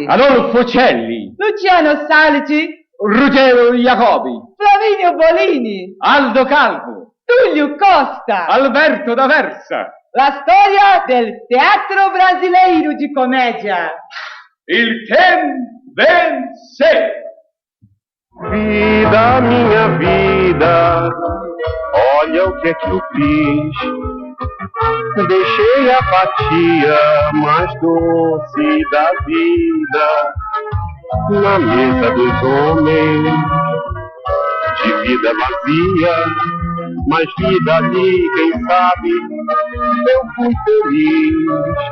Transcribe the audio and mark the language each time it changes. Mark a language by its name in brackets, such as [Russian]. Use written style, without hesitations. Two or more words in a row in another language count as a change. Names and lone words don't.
[Italian] Adolfo Celli, Luciano Salici, Ruggero Jacobi, Flaminio Bolini, Aldo Calvo, Tullio Costa, Alberto D'Aversa. La storia del teatro brasileiro di commedia. Il Ken vence. [Portuguese] Vida, minha vida, olha o que é que eu fiz. Deixei a fatia mais doce da vida na mesa dos homens, de vida vazia, mas vida ali, quem sabe, eu fui feliz.